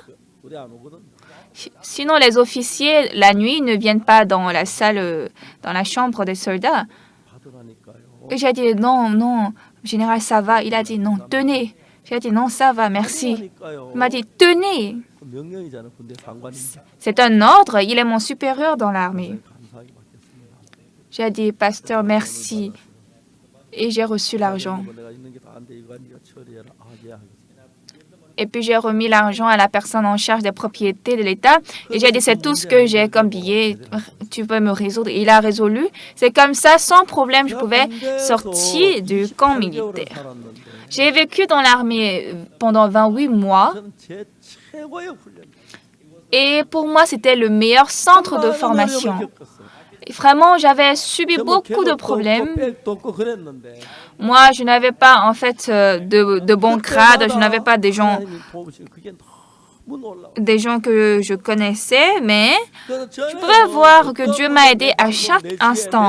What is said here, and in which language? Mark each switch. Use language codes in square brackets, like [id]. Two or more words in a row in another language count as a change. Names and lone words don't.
[fr] Sinon, les officiers, la nuit, ne viennent pas dans la salle, dans la chambre des soldats. Et j'ai dit, non, non, général, ça va. Il a dit, non, tenez. J'ai dit, non, ça va, merci. Il m'a dit, tenez. [ko] 명령이잖아. 군대 상관인데. [fr] C'est un ordre, il est mon supérieur dans l'armée. [ko] 감사하게 받겠습니다. [fr] J'ai dit, pasteur, merci. Et j'ai reçu l'argent. [ko] 내가 있는 게 다한데 이거 네가 처리해라. 아, 예, 알겠습니다. [fr] Et puis j'ai remis l'argent à la personne en charge des propriétés de l'État. Et j'ai dit, c'est tout ce que j'ai comme billet, tu peux me résoudre. Et il a résolu. C'est comme ça, sans problème, je pouvais sortir du camp militaire. J'ai vécu dans l'armée pendant 28 mois. [ko] 저는 제 최고의 훈련. [fr] Et pour moi, c'était le meilleur centre de formation. Et vraiment, j'avais subi beaucoup de problèmes. Moi, je n'avais pas, en fait, de bons grades. Je n'avais pas des gens que je connaissais, mais je pouvais voir que Dieu m'a aidé à chaque instant.